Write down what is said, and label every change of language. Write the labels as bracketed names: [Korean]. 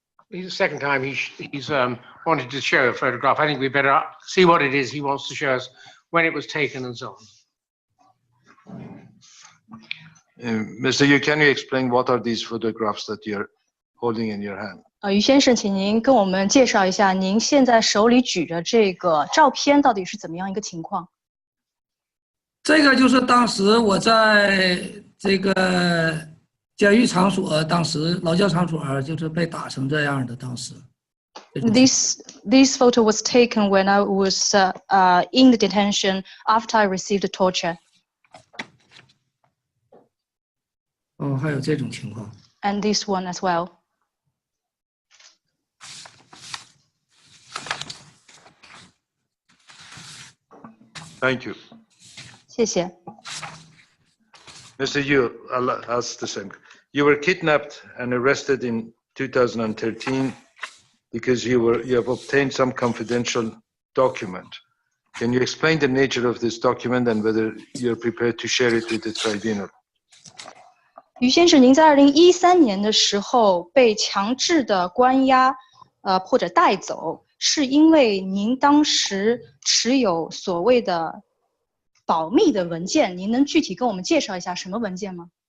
[English] This is the second time he's wanted to show a photograph. I think we better see what it is he wants to show us, when it was taken and so on. Mr. Yu, can you explain what are these photographs that you're holding in your hand? [Chinese] 于先生，请您跟我们介绍一下，您现在手里举着这个照片到底是怎么样一个情况？这个就是当时我在这个监狱场所，当时劳教场所就是被打成这样的。当时 [English] This photo was taken when I was in the detention after I received the torture. [Chinese] 哦，还有这种情况。 [English] And this one as well. Thank you. [Chinese] 谢谢。 [English] Mr. Yu, I'll ask the same. You were kidnapped and arrested in 2013 because you have obtained some confidential document. Can you explain the nature of this document and whether you're prepared to share it with the tribunal? [Chinese] 于先生，您在2013年的时候被强制的关押，或者带走，是因为您当时持有所谓的保密的文件，您能具体跟我们介绍一下什么文件吗？